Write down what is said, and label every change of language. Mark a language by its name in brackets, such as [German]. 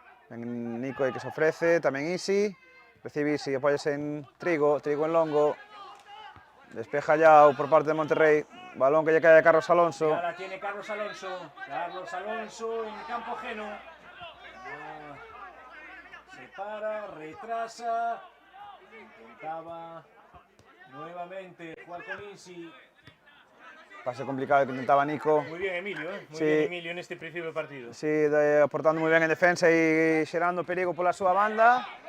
[Galician] Nico aí que se ofrece, tamén Isi. Recibe Isi, apóyase en Trigo, Trigo en longo. Despeja Yao por parte de Monterrey. Balón que lle cae a Carlos Alonso. [Spanish] Y ahora tiene Carlos Alonso. Carlos Alonso en campo ajeno. Se para, retrasa. Intentaba nuevamente jugar con Isi. Pase complicado que intentaba Nico. Muy bien Emilio, muy sí, bien Emilio en este principio de partido. [Galician] Sí, aportando moi ben en defensa e xerando perigo pola súa banda.